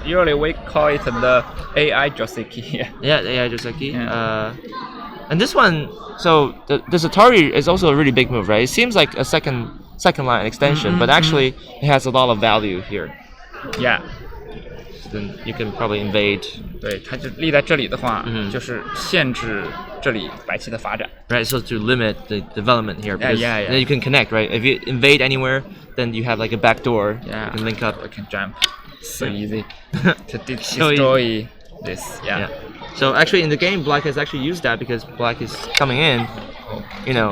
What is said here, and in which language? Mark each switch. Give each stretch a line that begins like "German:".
English: Usually we call it the AI Joseki. Yeah, the AI Joseki. And this one, so the Atari is also a really big move, right? It seems like a second line extension, but actually it has a lot of value here. Yeah. So then you can probably invade.
Chinese: 对，它就立在这里的话，就是限制这里白棋的发展。
English: Right, so to limit the development here, because yeah. then you can connect, right? If you invade anywhere, then you have like a back door. Yeah. You can link up. We can jump. So easy to So destroy this. Yeah. So actually, in the game, Black has actually used that because Black is coming in, you know,